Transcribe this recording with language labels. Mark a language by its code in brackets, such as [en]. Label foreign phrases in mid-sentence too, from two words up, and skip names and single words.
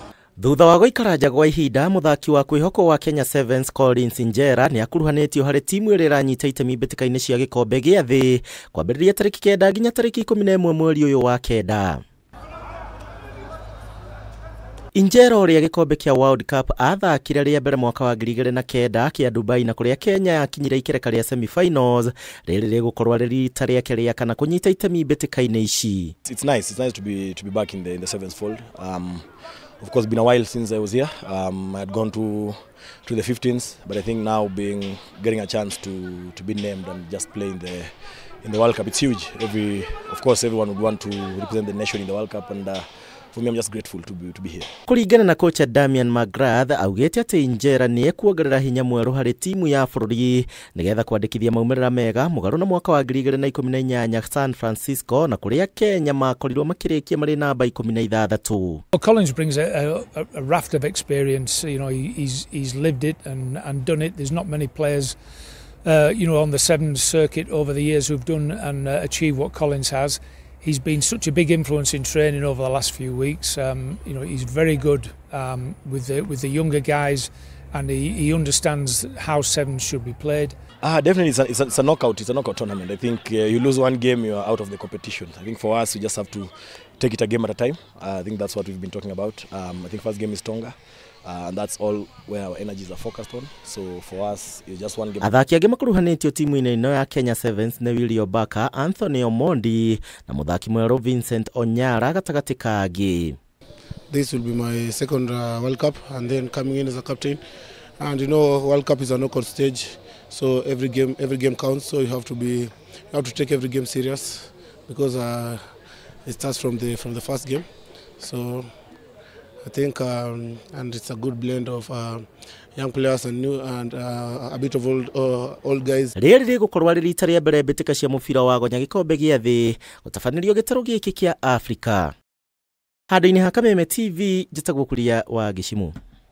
[ki] Thutha wa gũikara gwa ihinda, muthaki wa kwĩhoko wa Kenya Sevens Collins Injera niakuruhanitio harĩ timu ĩrĩa ĩranyita itemi mbitika-ini cia gikombe gĩa thĩ kwambĩrĩria tarĩki 9 nginya tarĩki 11 mweri ũyũ wa kenda. Injera ũrĩa gikombe kĩa [en] World Cup [ki] athakire rĩa mbere mwaka wa 2009 kĩa Dubai na kũrĩa Kenya yakinyire ikereka rĩa [en] semi-finals [ki] rĩrĩ rĩgũkorwo rĩ rita rĩake rĩa kana kũnyita itemi mbitika-ini ici. [en] It's nice to be back in the sevens fold. Of course, been a while since I was here. I had gone to the 15s, but I think now getting a chance to be named and just play in the World Cup, it's huge. Of course, everyone would want to represent the nation in the World Cup, and for me, I'm just grateful to be here. [ki] Kũringana na kocha Damian McGrath, augĩte atĩ Injera nĩ ekuongerera hinya mwerũ harĩ timu ya bũrũri nĩgetha kwandĩkithia maumĩrĩra mega mũgarũ na mwaka wa 2018 San Francisco na kũrĩa Kenya makorirwo makĩrĩkia marĩ namba 16. [en] Collins brings a raft of experience. You know, he's lived it and done it. There's not many players on the sevens circuit over the years who've done and achieved what Collins has. He's been such a big influence in training over the last few weeks. He's very good with the younger guys, and he understands how sevens should be played. Definitely, it's a knockout. It's a knockout tournament. I think you lose one game, you are out of the competition. I think for us, we just have to take it a game at a time. I think that's what we've been talking about. I think first game is stronger. And that's all where our energies are focused on. So for us, it's just one game. [ki] Athaki angĩ makuruhanĩtio timu-inĩ ĩno ya Kenya Sevens nĩ William Baka, Anthony Omondi na muthaki mwerũ Vincent Onyara gatagatĩ ka angĩ. [en] This will be my second World Cup, and then coming in as a captain. And you know, World Cup is a knockout stage, so every game counts. So you have to take every game serious because it starts from the first game. So I think and it's a good blend of young players and new and a bit of old guys. [ki] Rĩrĩ rĩgũkorwo rĩ rita rĩa mbere mbĩtĩka cia mũbira wa gonya gikombe gĩa thĩ gũtabanĩrio gĩtarũ gĩkĩ kĩa Africa. Handũ-inĩ ha Kameme TV, njĩtagwo Kuria wa Gĩcimu.